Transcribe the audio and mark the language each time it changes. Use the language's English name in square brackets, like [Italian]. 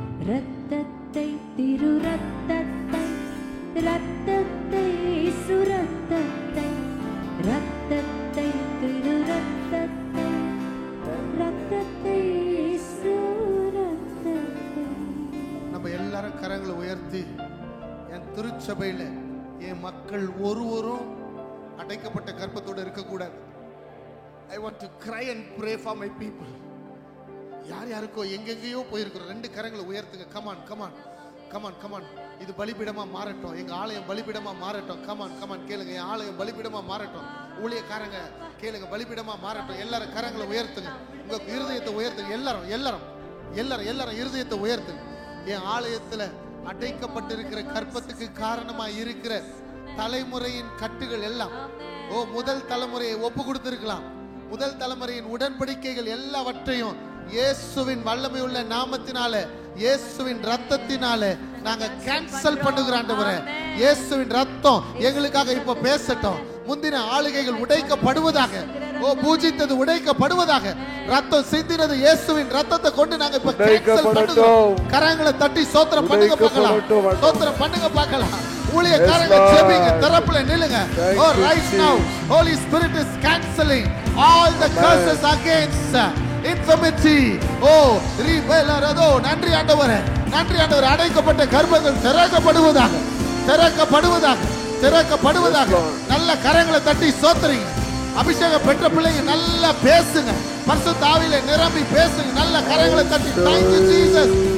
[Tamil] ரத்தத்தை, திரு ரத்தத்தை, ரத்தத்தை, சுரத்தத்தை, ரத்தத்தை, திரு ரத்தத்தை, ரத்தத்தை, சுரத்தத்தை. நம்ம எல்லாரும் கரங்களை உயர்த்தி, என் திருச்சபையில என் மக்கள் ஒருவரும் அடைக்கப்பட்ட கர்ப்பத்தோடு இருக்கக்கூடாது. [English] I want to cry and pray for my people. [Tamil] யார் யாருக்கோ எங்கெங்கேயோ போயிருக்கிறோம். ரெண்டு கரங்களை உயர்த்துங்க. [English] Come on come on come on come on. [Tamil] இது பலிபீடமா மாறட்டும், எங்க ஆலயம் பலிபீடமா மாறட்டும். கமான் கமான் கேளுங்க, என் ஆலயம் பலிபீடமா மாறட்டும். ஊழியக்காரங்க கேளுங்க, பலிபீடமா மாறட்டும். எல்லாரும் கரங்களை உயர்த்துங்க, உங்க இருதயத்தை உயர்த்துங்க. எல்லாரும் எல்லாரும் எல்லாரும் எல்லாரும் இருதயத்தை உயர்த்துங்க. என் ஆலயத்துல அடைக்கப்பட்டிருக்கிற கர்ப்பத்துக்கு காரணமா இருக்கிற தலைமுறையின் கட்டுகள் எல்லாம், முதல் தலைமுறையை ஒப்பு கொடுத்திருக்கலாம், முதல் தலைமுறையின் உடன்படிக்கைகள் எல்லாவற்றையும் இயேசுவின் வல்லமை உள்ள நாமத்தினால, இயேசுவின் ரத்தத்தினால நாங்க கேன்சல் பண்ணுகிறோம். ஆண்டவரே, இயேசுவின் ரத்தம் எங்களுக்காக இப்ப பேசட்டும். முந்தின ஆளுகைகள் உடைக்கப்படுவதாக, பூஜித்தது உடைக்கப்படுவதாக. ரத்தம் சிந்தினது இயேசுவின் ரத்தத்தை கொண்டு நாங்க இப்ப கேன்சல் பண்ணுகிறோம். கரங்களை தட்டி சோத்திரம் பண்ணுங்க பார்க்கலாம், சோத்திரம் பண்ணுங்க பார்க்கலாம். ஊழியக்காரங்க ஜெபிங்க, தரப்புல நில்லுங்க. [English] Oh, right now Holy Spirit is cancelling all the curses against infirmity. [Tamil] ரிபெலரதோ. நன்றி ஆண்டவரே, நன்றி ஆண்டவரே. அடைக்கப்பட்ட கர்ப்பங்கள் திறக்கப்படுவதாக, திறக்கப்படுவதாக, திறக்கப்படுவதாக. நல்ல கரங்களை தட்டி சோத்திரிங்க. அபிஷேகம் பெற்ற பிள்ளைங்க நல்லா பேசுங்க, பரிசுத்த ஆவியிலே நிரம்பி பேசுங்க. நல்ல கரங்களை தட்டி [English] thank you Jesus.